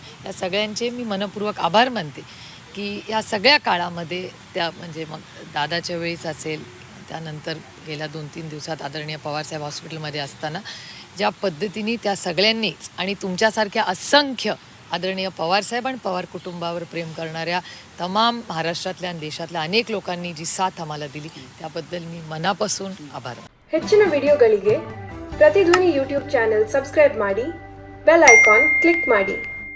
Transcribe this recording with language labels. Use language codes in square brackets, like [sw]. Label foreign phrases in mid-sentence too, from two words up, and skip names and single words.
[mr] या सगळ्यांचे मी मनपूर्वक आभार मानते की या सगळ्या काळामध्ये त्या म्हणजे मग दादाच्या वेळीच असेल त्यानंतर गेल्या 2-3 दिवसात आदरणीय पवारसाहेब हॉस्पिटलमध्ये असताना ज्या पद्धतीने त्या सगळ्यांनीच आणि तुमच्यासारख्या असंख्य आदरणीय पवारसाहेब आणि पवार कुटुंबावर प्रेम करणाऱ्या तमाम महाराष्ट्रातल्या आणि देशातल्या अनेक लोकांनी जी साथ आम्हाला दिली त्याबद्दल मी मनापासून आभार मानते. [kn] ಹೆಚ್ಚಿನ ವಿಡಿಯೋಗಳಿಗೆ ಪ್ರತಿಧ್ವನಿ [en] YouTube channel subscribe [kn] ಮಾಡಿ [en] bell icon click [kn] ಮಾಡಿ.